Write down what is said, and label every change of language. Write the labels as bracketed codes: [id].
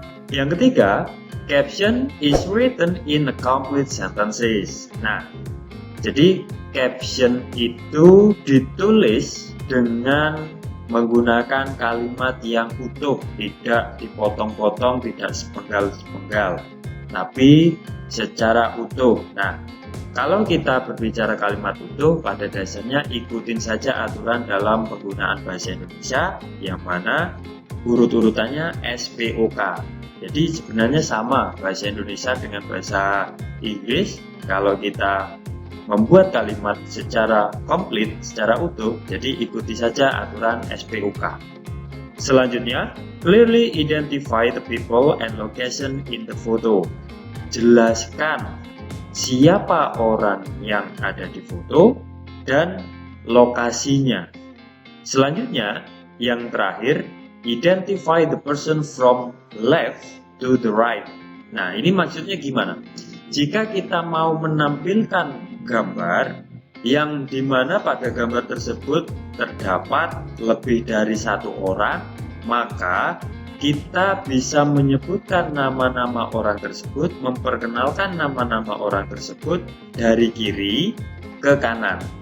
[id] Yang ketiga, [en] caption is written in a complete sentences. [id] Nah, jadi caption itu ditulis dengan menggunakan kalimat yang utuh, tidak dipotong-potong, tidak sepenggal-sepenggal, tapi secara utuh. Nah, kalau kita berbicara kalimat utuh, pada dasarnya ikutin saja aturan dalam penggunaan bahasa Indonesia, yang mana urut-urutannya SPOK. Jadi sebenarnya sama bahasa Indonesia dengan bahasa Inggris. Kalau kita membuat kalimat secara komplit, secara utuh, jadi ikuti saja aturan SPOK. Selanjutnya, [en] clearly identify the people and location in the photo. [id] Jelaskan siapa orang yang ada di foto dan lokasinya. Selanjutnya, yang terakhir, [en] identify the person from left to the right. [id] Nah, ini maksudnya gimana? Jika kita mau menampilkan gambar yang dimana pada gambar tersebut terdapat lebih dari satu orang, maka kita bisa menyebutkan nama-nama orang tersebut, memperkenalkan nama-nama orang tersebut dari kiri ke kanan.